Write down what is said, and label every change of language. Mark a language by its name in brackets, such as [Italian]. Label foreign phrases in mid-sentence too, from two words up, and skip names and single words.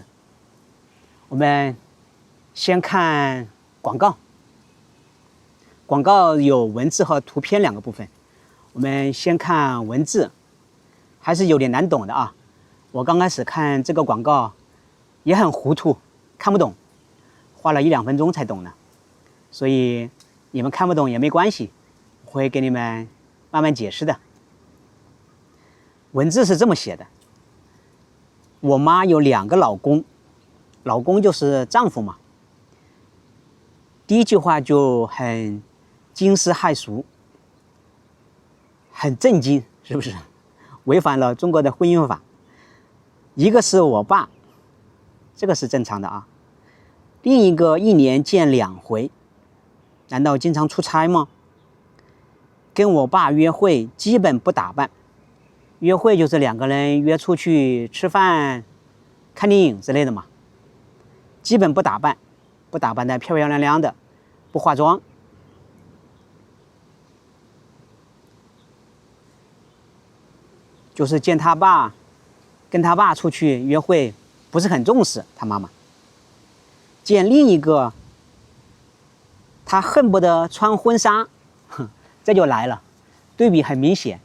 [Chinese] 我們先看廣告，廣告有文字和圖片兩個部分。我們先看文字，還是有點難懂的啊。我剛開始看這個廣告也很糊塗，看不懂，花了1-2分鐘才懂呢。所以你們看不懂也沒關係，我會給你們慢慢解釋的。文字是這麼寫的：我媽有2個老公，老公就是丈夫嘛。第一句話就很驚世駭俗，很震驚，是不是？違反了中國的婚姻法。一個是我爸，這個是正常的啊。另一個1年見2回，難道經常出差嗎？跟我爸約會基本不打扮，約會就是2個人約出去吃飯、看電影之類的嘛。基本不打扮，不打扮得漂漂亮亮的，不化妝。就是見他爸。跟他爸出去約會不是很重視，他媽媽見另一個，他恨不得穿婚紗，這就來了，對比很明顯。